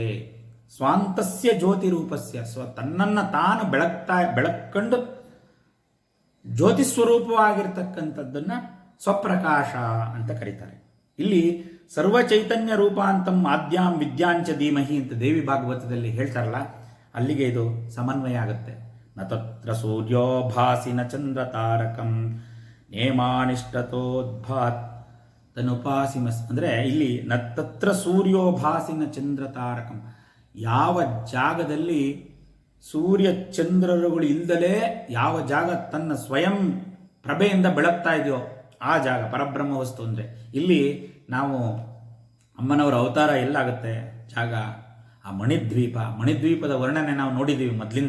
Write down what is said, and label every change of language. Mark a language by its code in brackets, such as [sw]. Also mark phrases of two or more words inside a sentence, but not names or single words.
[sa] ಸ್ವಾಂತಸ್ಯ ಜ್ಯೋತಿರೂಪಸ್ಯ, [kn] ತನ್ನನ್ನು ತಾನು ಬೆಳಕೊಂಡು ಜ್ಯೋತಿಸ್ವರೂಪವಾಗಿರ್ತಕ್ಕಂಥದ್ದನ್ನು ಸ್ವಪ್ರಕಾಶ ಅಂತ ಕರೀತಾರೆ. ಇಲ್ಲಿ [sa] ಸರ್ವಚೈತನ್ಯ ರೂಪಾಂತಂ ಆದ್ಯಾಂ ವಿದ್ಯಾಂಚ ಧೀಮಹಿ [kn] ಅಂತ ದೇವಿ ಭಾಗವತದಲ್ಲಿ ಹೇಳ್ತಾರಲ್ಲ, ಅಲ್ಲಿಗೆ ಇದು ಸಮನ್ವಯ ಆಗುತ್ತೆ. [sa] ನ ತತ್ರ ಸೂರ್ಯೋ ಭಾಸಿ ನ ಚಂದ್ರ ತಾರಕಂ ನೇಮಾನಿಷ್ಠತೋದ್ಭಾತ್ ತನುಪಾಸಿಮಸ್. [kn] ಅಂದರೆ ಇಲ್ಲಿ [sa] ನ ತತ್ರ ಸೂರ್ಯೋ ಭಾಸಿ ನ ಚಂದ್ರ ತಾರಕಂ, [kn] ಯಾವ ಜಾಗದಲ್ಲಿ ಸೂರ್ಯ ಚಂದ್ರರುಗಳು ಇಲ್ದಲೇ ಯಾವ ಜಾಗ ತನ್ನ ಸ್ವಯಂ ಪ್ರಭೆಯಿಂದ ಬೆಳಗ್ತಾ ಇದೆಯೋ ಆ ಜಾಗ ಪರಬ್ರಹ್ಮ ವಸ್ತು. ಅಂದರೆ ಇಲ್ಲಿ ನಾವು ಅಮ್ಮನವರ ಅವತಾರ ಎಲ್ಲಾಗುತ್ತೆ ಜಾಗ ಆ ಮಣಿದ್ವೀಪದ ವರ್ಣನೆ ನಾವು ನೋಡಿದ್ದೀವಿ ಮೊದಲಿಂದ.